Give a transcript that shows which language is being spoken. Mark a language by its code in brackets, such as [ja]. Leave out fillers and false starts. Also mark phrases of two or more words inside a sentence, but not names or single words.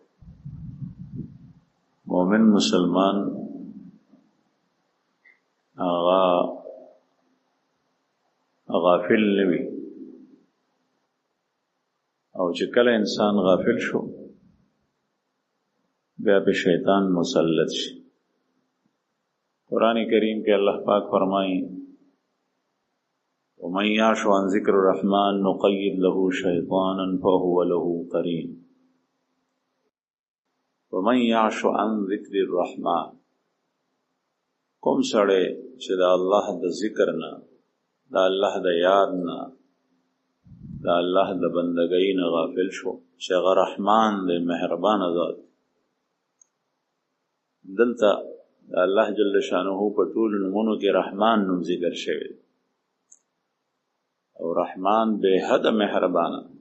[ps] مومن مسلمان هغه غافل نه وي، او چې کله انسان غافل شو بیا په شیطان مسلط شي. [ur] قرآن کریم کے اللہ پاک فرمائیں [ar] وَمَنْ يَعْشُ عَنْ ذِكْرِ الرَّحْمَنِ نُقَيِّضْ لَهُ شَيْطَانًا فَهُوَ لَهُ قَرِينٌ. وَمَنْ يَعْشُ عَنْ ذِكْرِ الرَّحْمَنِ، [ps] کوم سړی چې د الله د ذکر نه، د الله د یاد نه، د الله د بندګۍ نه غافل شو، چې هغه رحمان دی، مهربان ذات. دلته الله جل شانه په ټولو نومونو کې رحمان نوم ذکر شوی، او رحمان بے حد مهربان.